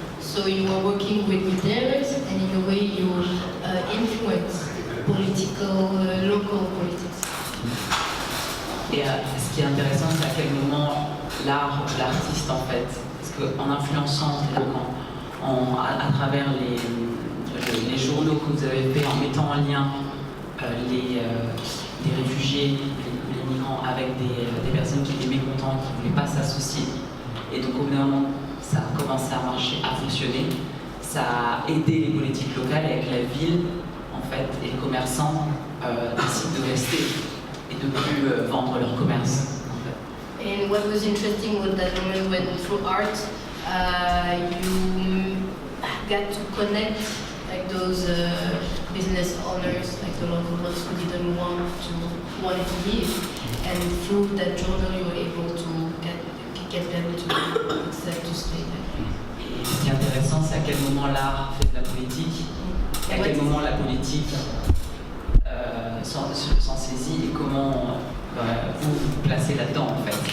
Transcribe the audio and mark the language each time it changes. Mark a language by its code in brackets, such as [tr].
[en] So you were working with retailers, and in a way you influence local politics. [fr] Et ce qui est intéressant, c'est à quel moment l'artiste en fait, parce qu'en influençant à travers les journaux que vous avez fait, en mettant en lien les réfugiés, les migrants avec des personnes qui étaient mécontentes, qui ne voulaient pas s'associer. Et donc au bout d'un moment, ça a commencé à marcher, à fonctionner. Ça a aidé les politiques locales avec la ville, en fait, et les commerçants décident de rester et de ne plus vendre leur commerce. En fait. [en] And what was interesting was that moment when through art you got to connect like those business owners, like the local ones who didn't wanted to leave, and through that journal you were able to get them to accept to stay there. [fr] Et ce qui est intéressant, c'est à quel moment l'art fait de la politique, et à quel moment la politique s'en saisit, et comment vous vous placez là-dedans en fait.